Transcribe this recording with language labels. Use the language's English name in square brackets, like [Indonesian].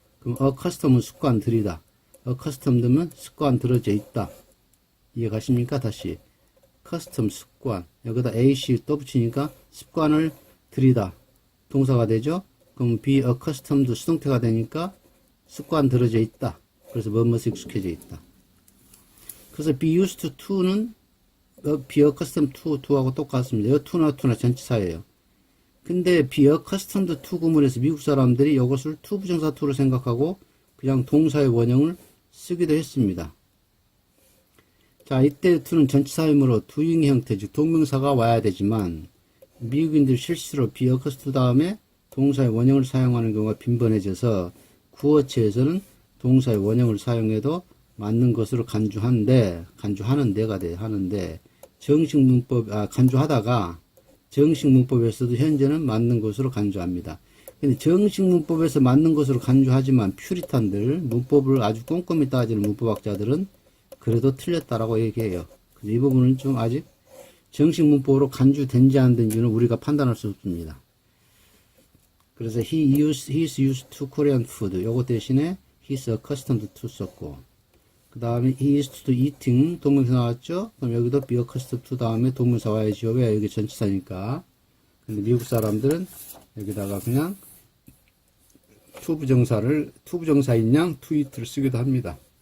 [Korean] 그럼 accustom은 습관들이다. accustomed면 습관 들어져 있다. 이해 가십니까? 다시. custom 습관. 여기다 AC 또 붙이니까 습관을 들이다. 동사가 되죠? 그럼 be accustomed 수동태가 되니까 습관 들어져 있다. 그래서 뭐뭐에 익숙해져 있다. 그래서 be used to는 be accustomed to하고 똑같습니다. 이 to나 전치사예요. 근데 be accustomed to 구문에서 미국 사람들이 이것을 to 부정사 to로 생각하고 그냥 동사의 원형을 쓰기도 했습니다. 자, 이때 to는 전치사이므로 doing 형태, 즉 동명사가 와야 되지만 미국인들 실수로 be accustomed 다음에 동사의 원형을 사용하는 경우가 빈번해져서 구어체에서는 동사의 원형을 사용해도 맞는 것으로 간주하는데가 돼, 하는데, 정식 문법, 간주하다가, 정식 문법에서도 현재는 맞는 것으로 간주합니다. 근데 정식 문법에서 맞는 것으로 간주하지만, 퓨리탄들, 문법을 아주 꼼꼼히 따지는 문법학자들은 그래도 틀렸다라고 얘기해요. 그래서 이 부분은 좀 아직 정식 문법으로 간주된지 안 된지는 우리가 판단할 수 없습니다. 그래서 [English] he's used to Korean food. [Korean] 요거 대신에 he's accustomed to 썼고, 그 다음에 he is to eating 동명사 나왔죠? 그럼 여기도 be accustomed to 다음에 동명사 와야죠. 왜? 여기 전치사니까. 근데 미국 사람들은 여기다가 그냥 to 부정사인 양 to eat를 쓰기도 합니다.